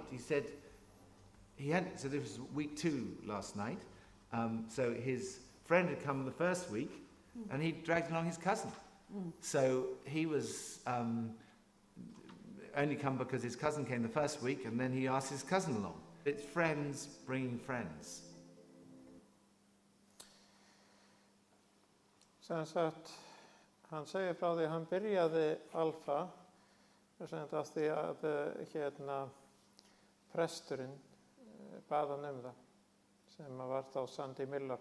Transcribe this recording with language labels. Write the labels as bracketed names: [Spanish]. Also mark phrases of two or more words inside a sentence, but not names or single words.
[English] He said so this was week 2 last night. So his friend had come the first week and he dragged along his cousin. So he was only come because his cousin came the first week, and then he asked his cousin along. It's friends bringing friends. [Icelandic] Sem sagt, hann segir frá því að hann byrjaði Alfa, af því að presturinn bað hann það, sem var þá Sandy Miller.